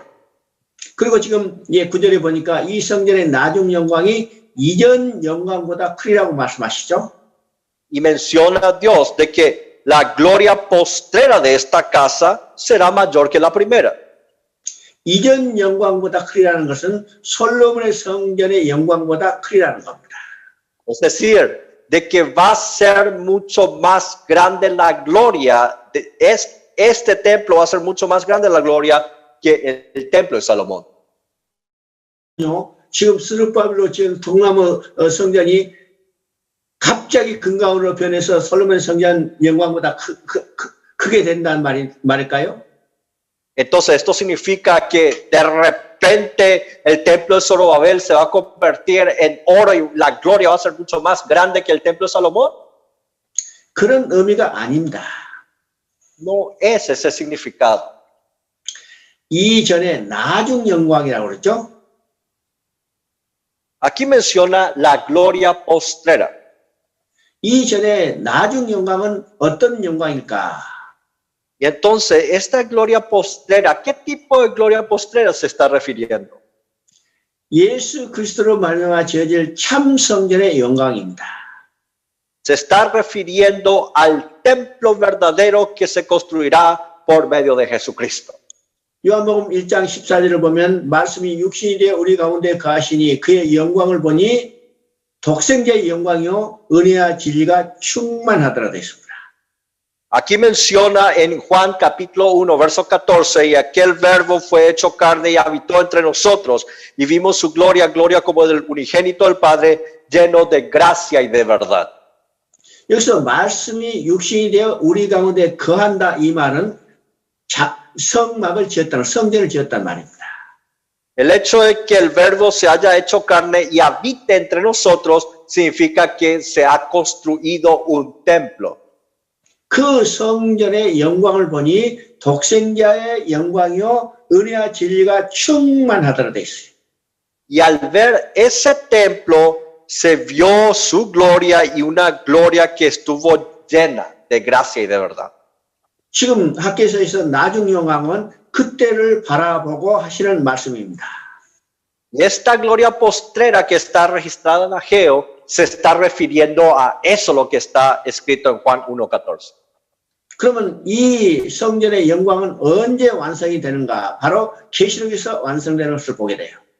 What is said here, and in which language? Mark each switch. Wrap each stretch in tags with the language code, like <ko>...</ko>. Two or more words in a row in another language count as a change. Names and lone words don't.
<ko>그리고 지금 9절에 보니까 이 성전의 나중 영광이 이전 영광보다 크리라고 말씀하시죠.</ko> <es>Y menciona a Dios de que la gloria postrera de esta casa será mayor que la primera.</es> <ko>이전 영광보다 크리라는 것은 솔로몬의 성전의 영광보다 크리라는 겁니다.</ko> <es>Es decir, de que va a ser mucho más grande la gloria, este templo va a ser mucho más grande la gloria que el templo de Salomón.</es> <ko>지금 스룹바벨로 지은 통나무 성전이 갑자기 금강으로 변해서 솔로몬 성전 영광보다 크게 된다는 말일까요?</ko> <es>Entonces, esto significa que de repente el templo de Zorobabel se va a convertir en oro y la gloria va a ser mucho más grande que el templo de Salomón.</es> <ko>그런 의미가 아닙니다.</ko> <es>No es ese significado.</es> <ko>이전에 나중 영광이라고 그랬죠?</ko> <es>Aquí menciona la gloria postrera.</es> <ko>이전에 나중 영광은 어떤 영광일까?</ko> <es>Y entonces, esta gloria postrera, ¿qué tipo de gloria postrera se está refiriendo?</es> <ko>예수 그리스도로 말미암아 지어질 참 성전의 영광입니다.</ko> <es>Se está refiriendo al templo verdadero que se construirá por medio de Jesucristo.</es> <ko>요한복음 1장 14절을 보면 말씀이 육신이 되어 우리 가운데 거하시니 그의 영광을 보니 독생자의 영광이요 은혜와 진리가 충만하더라 되었습니다.</ko> <es>Aquí menciona en Juan capítulo 1, verso 14, y aquel verbo fue hecho carne y habitó entre nosotros, y vimos su gloria, gloria como del unigénito del Padre, lleno de gracia y de verdad.</es> <ko>여기서 말씀이 육신이 되어 우리 가운데 거한다 이 말은 성막을 지었다는 성전을 지었단 말입니다.</ko> <es>El hecho de que el verbo se haya hecho carne y habite entre nosotros significa que se ha construido un templo.</es> <ko>그 성전의 영광을 보니 독생자의 영광이요 은혜와 진리가 충만하더라 돼 있어요.</ko> <es>Y al ver ese templo se vio su gloria y una gloria que estuvo llena de gracia y de verdad.</es> <ko>지금 학계에서 나중 영광은 그때를 바라보고 하시는 말씀입니다.</ko> <es>Y esta gloria postrera que está registrada en Ageo se está refiriendo a eso lo que está escrito en Juan 1:14.</es> <ko>그러면 이 성전의 영광은 언제 완성이 되는가? 바로 계시록에서 완성되는 것을 보게 돼요.</ko>